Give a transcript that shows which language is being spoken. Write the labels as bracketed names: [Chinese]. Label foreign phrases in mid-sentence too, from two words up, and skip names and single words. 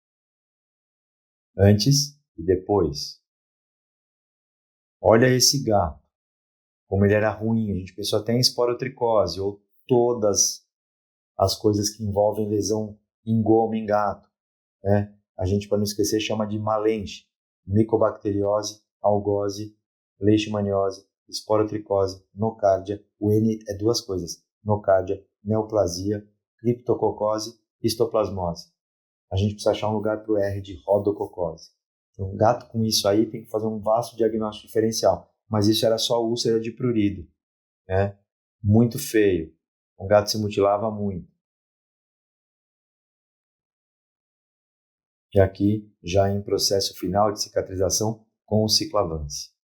[Portuguese] Antes e depois. Olha esse gato, como ele era ruim, a gente pensou até em esporotricose ou todas as coisas que envolvem lesão em goma em gato, né? A gente, para não esquecer, chama de malenche, micobacteriose, algose, leishmaniose, esporotricose, nocardia. O N é 2 coisas, nocardia, neoplasia, criptococose, histoplasmose. A gente precisa achar um lugar para o R de rodococose. Então, um gato com isso aí tem que fazer um vasto diagnóstico diferencial. Mas isso era só úlcera de prurido, né? Muito feio. O gato se mutilava muito. E aqui, já em processo final de cicatrização com o Ciclavance.